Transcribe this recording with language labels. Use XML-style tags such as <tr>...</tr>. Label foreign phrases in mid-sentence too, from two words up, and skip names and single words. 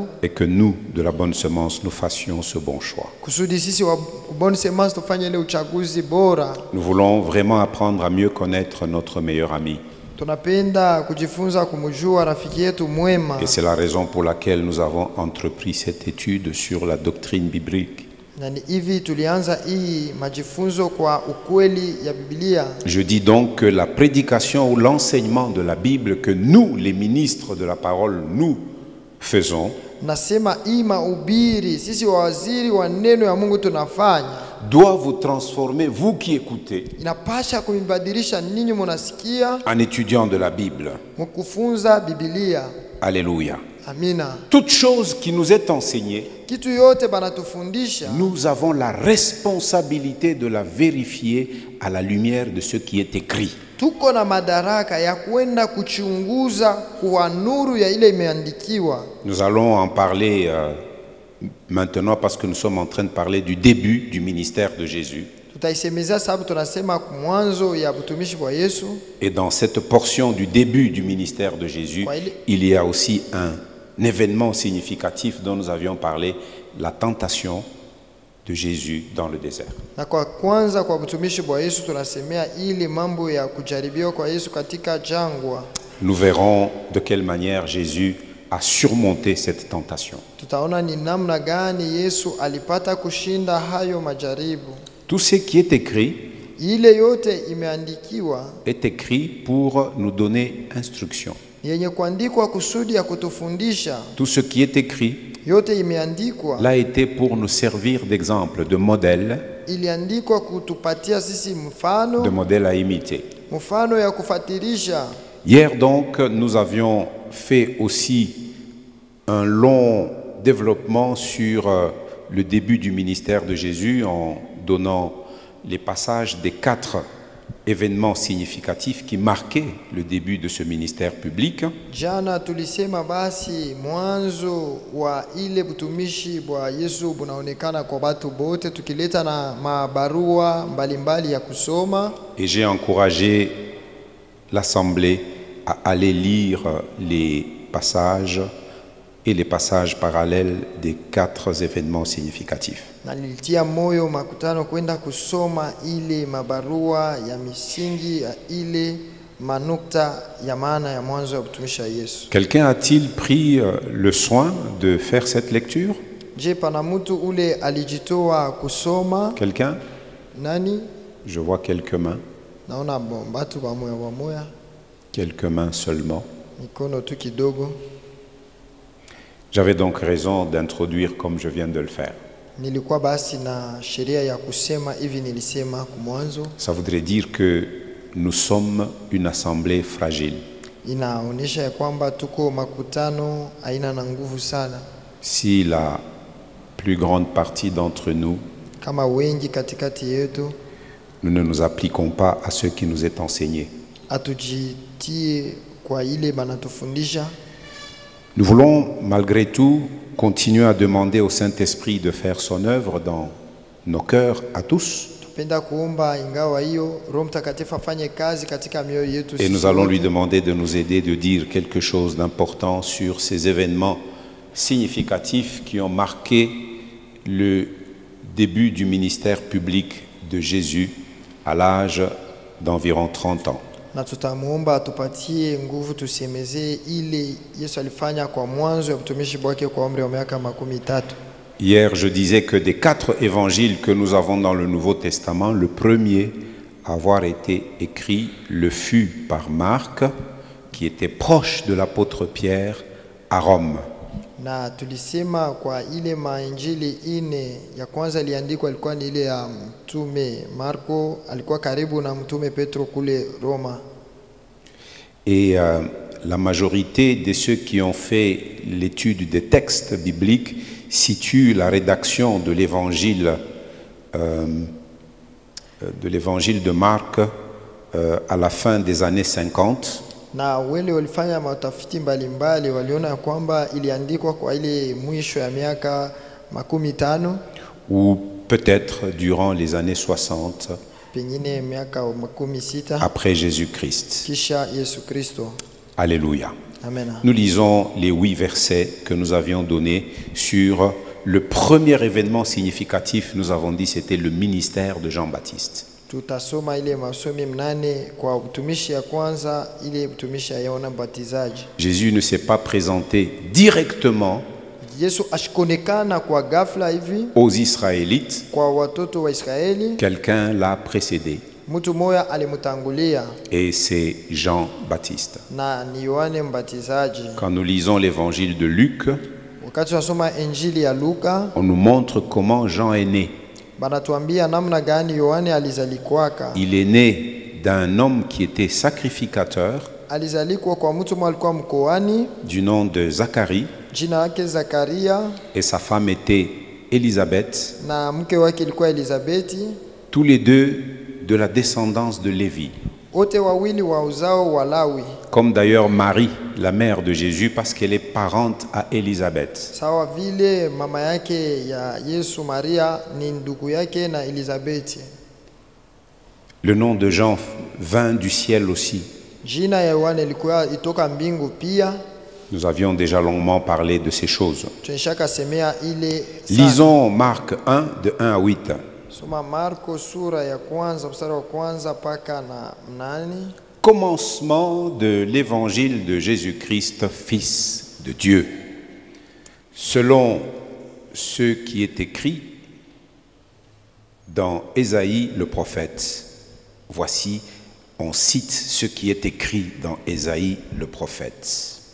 <fr>est que nous, de la bonne semence, nous fassions ce bon choix.</fr> <sw>kusudi sisi wa</sw> <fr>bonne semence</fr> <sw>tufanye ile uchaguzi bora.</sw> <fr>Nous voulons vraiment apprendre à mieux connaître notre meilleur ami.</fr> <sw>Tunapenda kujifunza kumjua rafiki yetu mwema.</sw> <fr>Et c'est la raison pour laquelle nous avons entrepris cette étude sur la doctrine biblique.</fr> <sw>Na ni hivi tulianza hii majifunzo kwa ukweli ya Biblia.</sw> <fr>Je dis donc que la prédication ou l'enseignement de la Bible que nous, les ministres de la parole, nous faisons,</fr> <sw>Nasema hii mahubiri sisi waziri wa neno ya Mungu tunafanya</sw> <fr>doit vous transformer, vous qui écoutez,</fr> <sw>inapasha kumbadilisha ninyi mnasikia</sw> <fr>en étudiant de la Bible.</fr> <sw>mkufunza Biblia.</sw> <fr>Alléluia.</fr> <sw>Amina.</sw> <fr>Toute chose qui nous est enseignée,</fr> <sw>Kitu yote banatufundisha</sw> <fr>nous avons la responsabilité de la vérifier à la lumière de ce qui est écrit.</fr> <sw>tuko na madaraka ya kwenda kuchunguza kwa nuru ya ile imeandikiwa.</sw> <fr>Nous allons en parler maintenant parce que nous sommes en train de parler du début du ministère de Jésus.</fr> <sw>Tutaisemeza sababu tunasema mwanzo ya utumishi wa Yesu.</sw> <fr>Et dans cette portion du début du ministère de Jésus, il y a aussi un événement significatif dont nous avions parlé, la tentation de Jésus dans le désert.</fr> <sw>Na kwa kwanza kwa utumishi wa Yesu tunasemea ile mambo ya kujaribiwa kwa Yesu katika jangwa.</sw> <fr>Nous verrons de quelle manière Jésus a surmonté cette tentation.</fr> <sw>Tutaona ni namna gani Yesu alipata kushinda hayo majaribu.</sw> <fr>Tout ce qui est écrit</fr> <sw>Ile yote imeandikiwa</sw> <fr>est écrit pour nous donner instruction.</fr> <sw>yenye kuandikwa kusudi ya kutufundisha.</sw> <fr>Tout ce qui est écrit</fr> <sw>Yote imeandikwa</sw> <fr>l'a été pour nous servir d'exemple, de modèle,</fr> <sw>iliandikwa kutupatia sisi</sw> <fr>de</fr> <sw>mfano,</sw> <fr>modèle à imiter.</fr> <sw>mfano ya kufuatilisha.</sw> <fr>Hier donc, nous avions fait aussi un long développement sur le début du ministère de Jésus en donnant les passages des 4 événements significatifs qui marquaient le début de ce ministère public.</fr> <sw>Jana tulisema basi mwanzo wa ile butumishi bwa Yesu bunaonekana kwa watu bote, tukileta na mabarua mbalimbali ya kusoma.</sw> <fr>Et j'ai encouragé l'Assemblée à aller lire les passages et les passages parallèles des 4 événements significatifs.</fr> <sw>Na nilitia moyo makutano kwenda kusoma ile mabarua ya misingi ya ile manukta ya maana ya mwanzo ya utumishi wa Yesu.</sw> <fr>Quelqu'un a-t-il pris le soin de faire cette lecture?</fr> <sw>Je, pana mtu ule alijitoa kusoma?</sw> <fr>Quelqu'un?</fr> <sw>Nani?</sw> <fr>Je vois quelques mains.</fr> <sw>Naona batu bamoya</sw> <fr>Quelques mains seulement.</fr> <sw>mikono tu kidogo.</sw> <fr>J'avais donc raison d'introduire comme je viens de le faire.</fr> <sw>Nilikuwa basi na sheria ya kusema hivi nilisema kumwanzo.</sw> <fr>Ça voudrait dire que nous sommes une assemblée fragile.</fr> <sw>Inaonyesha ya kwamba tuko makutano aina na nguvu sana.</sw> <fr>Si la plus grande partie d'entre nous,</fr> <sw>Kama wengi katikati yetu</sw> <fr>nous ne nous appliquons pas à ce qui nous est enseigné.</fr> <sw>atujitie kwa ile banatufundisha.</sw> <fr>Nous voulons malgré tout continuer à demander au Saint-Esprit de faire son œuvre dans nos cœurs à tous.</fr> <sw>Tupenda kuomba ingawa hiyo Roho Mtakatifu afanye kazi katika mioyo yetu.</sw> <fr>Et nous allons lui demander de nous aider de dire quelque chose d'important sur ces événements significatifs qui ont marqué le début du ministère public de Jésus à l'âge d'environ 30 ans.</fr> <sw>Na tutamuomba atupatie nguvu tusemezee ile Yesu alifanya kwa mwanzo ya utumishi wake kwa umri wa miaka 30.</sw> <fr>Hier, je disais que des 4 évangiles que nous avons dans le Nouveau Testament, le premier à avoir été écrit le fut par Marc, qui était proche de l'apôtre Pierre à Rome.</fr> <sw>Na tulisema kwa ile mainjili ine ya kwanza iliandikwa ilikuwa ni ile ya mtume Marko, alikuwa karibu na mtume Petro kule Roma.</sw> <fr>Et la majorité de ceux qui ont fait l'étude des textes bibliques situent la rédaction de l'évangile de Marc à la fin des années 50.</fr> <sw>Na wale walifanya matafiti mbalimbali waliona kwamba iliandikwa kwa ile mwisho ya miaka 50</sw> <fr>ou peut-être durant les années 60</fr> <sw>pengine miaka 60</sw> <fr>après Jésus-Christ.</fr> <sw>kisha Yesu Kristo.</sw> <fr>Alléluia.</fr> <sw>Amen.</sw> <fr>Nous lisons les 8 versets que nous avions donnés sur le premier événement significatif. Nous avons dit c'était le ministère de Jean-Baptiste.</fr> <sw>Tutasoma ile masomi mnane kwa utumishi ya kwanza, ile utumishi ya Yohana Mbatizaji.</sw> <fr>Jésus ne s'est pas présenté directement</fr> <sw>Yesu ashikonekana kwa ghafla hivi</sw> <fr>aux Israélites.</fr> <sw>kwa watoto wa Israeli.</sw> <fr>Quelqu'un l'a précédé</fr> <sw>Mtu moya alimutangulia</sw> <fr>et c'est Jean-Baptiste.</fr> <sw>na ni Yohane Mbatizaji.</sw> <fr>Quand nous lisons l'évangile de Luc,</fr> <sw>Wakati tunasoma Injili ya Luka,</sw> <fr>on nous montre comment Jean est né.</fr> <sw>banatuambia namna gani Yohane alizalikwaka.</sw> <fr>Il est né d'un homme qui était sacrificateur</fr> <sw>Alizalikwa kwa mtu mmoja alikuwa mkoani,</sw> <fr>du nom de Zacharie</fr> <sw>jina lake Zakaria,</sw> <fr>et sa femme était Élisabeth,</fr> <sw>na mke wake ilikuwa Elizabeti,</sw> <fr>tous les deux de la descendance de Lévi.</fr> <sw>wote wawili wa uzao wa Lawi.</sw> <fr>Comme d'ailleurs Marie, la mère de Jésus, parce qu'elle est parente à Élisabeth.</fr> <sw>Sawa vile mama yake ya Yesu Maria ni ndugu yake na Elizabeti.</sw> <fr>Le nom de Jean vint du ciel aussi.</fr> <sw>Jina ya Yohane ilikuwa itoka mbingu pia.</sw> <fr>Nous avions déjà longuement parlé de ces choses.</fr> <sw>Tunashaka semea ile sana.</sw> <fr>Lisons Marc 1, de 1 à 8.</fr> <sw>Soma Marko sura ya kwanza mstari wa kwanza paka na 8.</sw> <fr>Commencement de l'évangile de Jésus-Christ, Fils de Dieu. Selon ce qui est écrit dans Ésaïe le prophète. Voici, on cite ce qui est écrit dans Ésaïe le prophète.</fr>